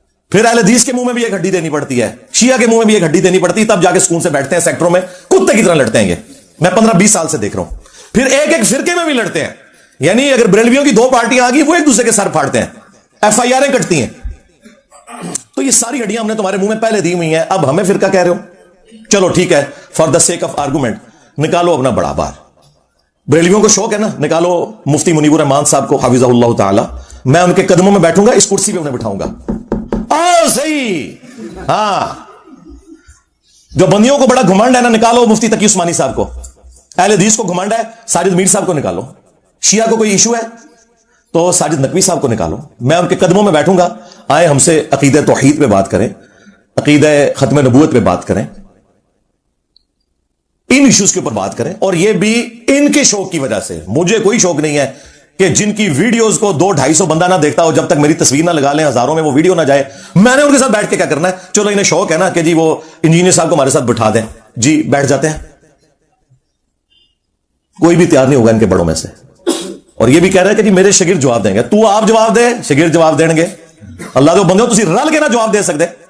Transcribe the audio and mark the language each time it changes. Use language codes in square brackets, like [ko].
[ur] پھر اہل حدیث کے منہ میں بھی ایک ہڈی دینی پڑتی ہے, شیعہ کے منہ میں بھی ایک ہڈی دینی پڑتی ہے, تب جا کے سکون سے بیٹھتے ہیں سیکٹروں میں, کتے کی طرح لڑتے ہیں. یہ میں 15-20 سال سے دیکھ رہا ہوں. پھر ایک ایک فرقے میں بھی لڑتے ہیں, یعنی اگر بریلویوں کی 2 پارٹیاں آ گئی, وہ ایک دوسرے کے سر پھاڑتے ہیں, FIR کٹتی ہیں. تو یہ ساری ہڈیاں ہم نے تمہارے منہ میں پہلے دی ہوئی ہیں, اب ہمیں فرقہ کہہ رہے ہو. چلو ٹھیک ہے, [en] for the sake of argument [ur] نکالو اپنا بڑا بار. بریلویوں کو شوق ہے نا, نکالو مفتی منیب الرحمان صاحب کو حفظہ اللہ تعالی, میں ان کے قدموں میں بیٹھوں گا, اس کرسی پہ انہیں بٹھاؤں گا. صحیح. ہاں, جو بندیوں کو بڑا گھمنڈ ہے نا, نکالو مفتی تقی عثمانی صاحب کو. اہل حدیث کو گھمنڈ ہے, ساجد میر صاحب کو نکالو. شیعہ کو کوئی ایشو ہے تو ساجد نقوی صاحب کو نکالو, میں ان کے قدموں میں بیٹھوں گا. آئے ہم سے عقیدہ توحید پہ بات کریں, عقیدہ ختم نبوت پہ بات کریں, ان ایشوز کے اوپر بات کریں. اور یہ بھی ان کے شوق کی وجہ سے. مجھے کوئی شوق نہیں ہے کہ جن کی ویڈیوز کو 200-250 بندہ نہ دیکھتا ہو, جب تک میری تصویر نہ لگا لیں, ہزاروں میں وہ ویڈیو نہ جائے, میں نے ان کے ساتھ بیٹھ کے کیا کرنا ہے. چلو انہیں شوق ہے نا کہ جی وہ انجینئر صاحب کو ہمارے ساتھ بٹھا دیں, جی بیٹھ جاتے ہیں. کوئی بھی تیار نہیں ہوگا ان کے بڑوں میں سے. اور یہ بھی کہہ رہے ہیں کہ جی میرے شاگرد جواب دیں گے. تو آپ جواب دے, شاگرد جواب دیں گے. [pa] اللہ دے بندے ہو, تسی رل کے نہ جواب دے سکتے.